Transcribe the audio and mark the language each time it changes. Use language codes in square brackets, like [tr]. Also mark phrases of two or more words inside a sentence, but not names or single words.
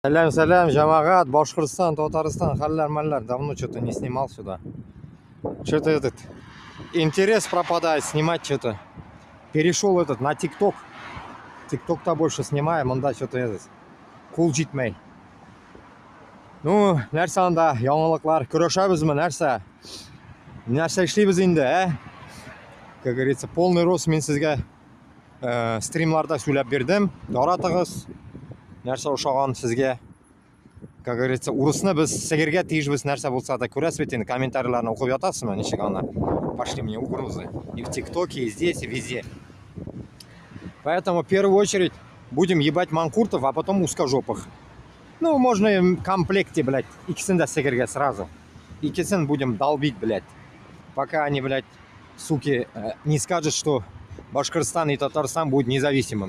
[tt] Салям, Жамагат, Башкортостан, Татарстан, халлар-маллар. [ru] Давно что-то не снимал сюда. Что-то этот интерес пропадает снимать что-то. Перешел этот на ТикТок. ТикТок-то больше снимаем, он да что-то этот. [tt] Кул житмей. Ну, нәрсе анда, яңалыклар, көрәшәбезме, нәрсе? Нәрсе эшлибез инде, [ru] Как говорится, полный рост [tt] мен сезгә стримларда сөйләп бирдем. Яратыгыз. Нәрсе ошаган сезгә. [ru] Как говорится, [tt] урысны без сәгергә тиешбез нәрсә булса да күрәсез бит инде, комментарийларны укып ятасызмы, ничек аны? [ru] Пошли мне угрозы. И в ТикТоке, и здесь, и везде. Поэтому в первую очередь будем ебать манкуртов, а потом узкожопых. Ну, можно и в комплекте, блядь, [tt] иксин да сәгергә [ru] сразу. Иксин будем долбить, блядь. Пока они, блядь, суки, не скажут, что Башкортостан и Татарстан будет независимым.